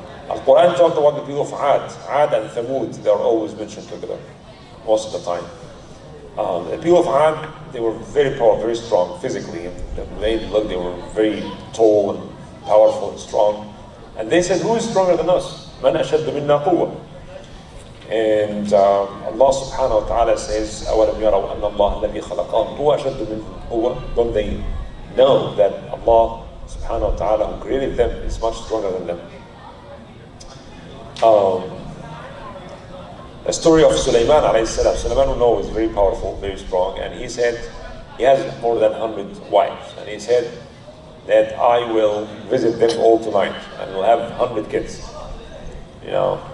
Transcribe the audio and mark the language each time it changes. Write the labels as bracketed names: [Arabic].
[English] Al-Quran talked about the people of Ad and Thamud. They are always mentioned together, most of the time. The people of Ad, they were very powerful, very strong physically. The way they looked, they were very tall and powerful and strong. And they said, who is stronger than us? [Arabic] Man ashaddu minna quwwa. [English] And Allah subhanahu wa ta'ala says, [Arabic] أَوَلَمْ يَرَوْا أَنَّ اللَّهَ الَّذِي خَلَقَهُمْ هُوَ أَشَدُّ مِنْهُمْ قُوَّةً. [English] Don't they know that Allah subhanahu wa ta'ala who created them is much stronger than them? The story of Sulaiman alayhi salam. Sulaiman, we know, is very powerful, very strong, and he said he has more than 100 wives, and he said that I will visit them all tonight and will have 100 kids, you know.